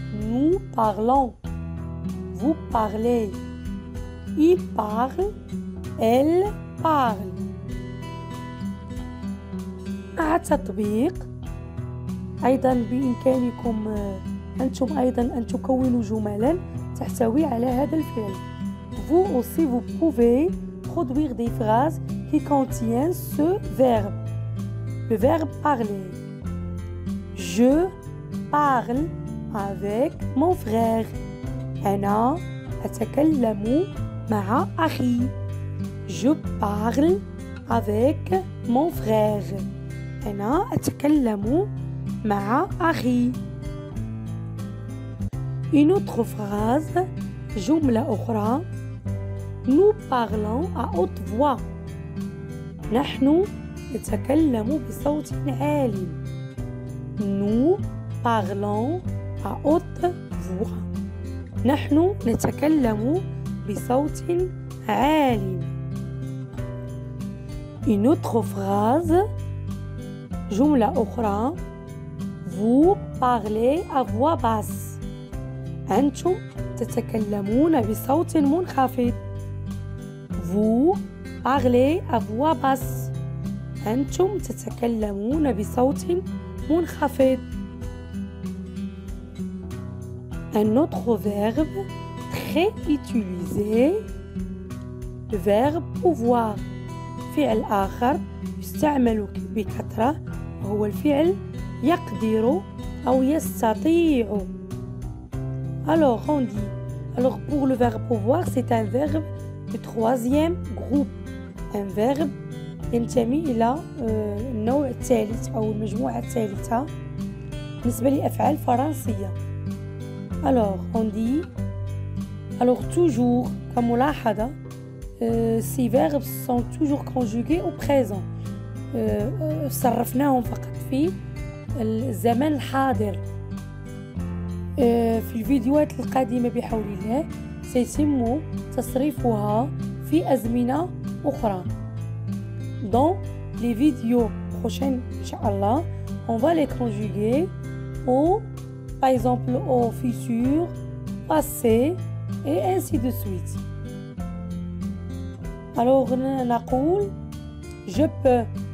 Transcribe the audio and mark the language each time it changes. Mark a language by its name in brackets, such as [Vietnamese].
[French] Nous parlons. Vous parlez. Il parle. Elle parle. [Arabic] مع التطبيق أيضا بإمكانكم أنتم أيضا أن تكونوا جملا تحتوي على هذا الفعل. [French] Vous aussi vous pouvez produire des phrases qui contiennent ce verbe. Le verbe parler. Je parle avec mon frère. [Arabic] أنا أتكلم مع أخي. [French] Je parle avec mon frère. [Arabic] أنا أتكلم مع أخي. [French] Une autre phrase. [Arabic] جملة أخرى. [French] Nous parlons à haute voix. [Arabic] نحن نتكلم بصوت عالٍ. [French] Nous parlons à haute voix. [Arabic] نحن نتكلم بصوت عالٍ. [French] Une autre phrase. [Arabic] جملة أخرى. [French] Vous parlez à voix basse. [Arabic] أنتم تتكلمون بصوت منخفض. [French] Vous parlez à voix basse. [Arabic] أنتم تتكلمون بصوت منخفض. [French] Un autre verbe très utilisé, le verbe pouvoir. [Arabic] فعل آخر يستعمل بكثرة وهو الفعل يقدر أو يستطيع. [French] Alors on dit, alors pour le verbe pouvoir c'est un verbe du troisième groupe, un verbe [Arabic] ينتمي إلى النوع الثالث أو المجموعة الثالثة بالنسبة لأفعال فرنسية. [French] Alors on dit, alors toujours [Arabic] كملاحظة [French] ces verbes sont toujours conjugués au présent. [Arabic] صرفناهم فقط في الزمن الحاضر. في الفيديوهات القادمة بحول الله سيتم تصريفها في أزمنة أخرى. [French] Dans les vidéos prochaines, Inch'Allah, on va les conjuguer au, par exemple, au futur, passé, et ainsi de suite. Alors, [Arabic] نقول [French] je peux.